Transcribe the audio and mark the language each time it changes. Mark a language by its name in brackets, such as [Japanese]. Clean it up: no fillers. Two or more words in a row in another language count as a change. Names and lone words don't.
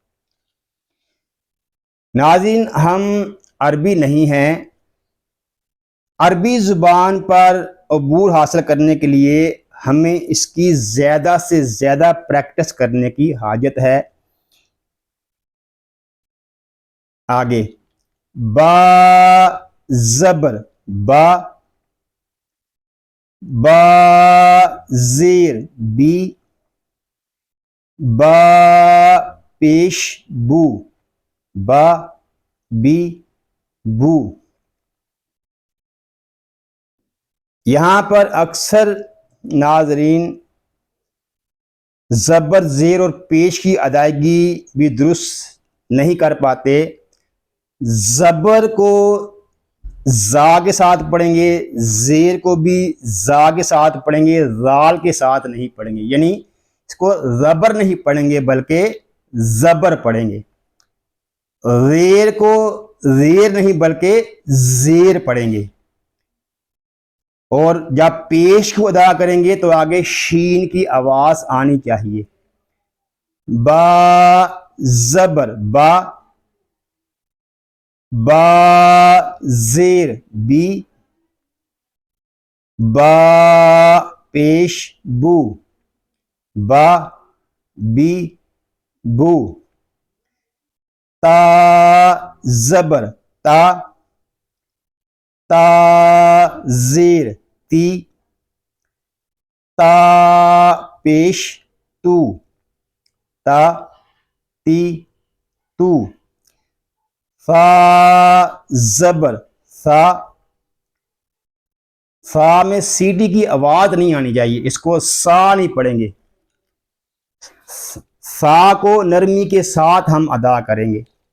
[Urdu] ناظرین ہم عربی نہیں ہیں، عربی زبان پر عبور حاصل کرنے کے لیے ہمیں اس کی زیادہ سے زیادہ پریکٹس کرنے کی حاجت ہے۔ آگے با زبر با، با زیر بی، با پیش بو، با بی بو. یہاں پر اکثر ناظرین زبر زیر اور پیش کی ادائیگی بھی درست نہیں کر پاتے. زبر کو زا کے ساتھ پڑھیں گے، زیر کو بھی زا کے ساتھ پڑھیں گے، زال کے ساتھ نہیں پڑھیں گے. یعنی اس کو زبر نہیں پڑھیں گے بلکہ زبر پڑھیں گے. زیر کو زیر نہیں بلکہ زیر پڑھیں گے. اور جب پیش کو ادا کریں گے تو آگے شین کی آواز آنی چاہیے. با زبر با، با زیر بی، با پیش بو، با بی بو. تا زبر تا، تا زیر تی، تا پیش تو، تا تی تو. فا زبر فا، فا میں سیٹی کی آواز نہیں آنی چاہیے، اس کو سا نہیں پڑھیں گے. فا کو نرمی کے ساتھ ہم ادا کریں گے.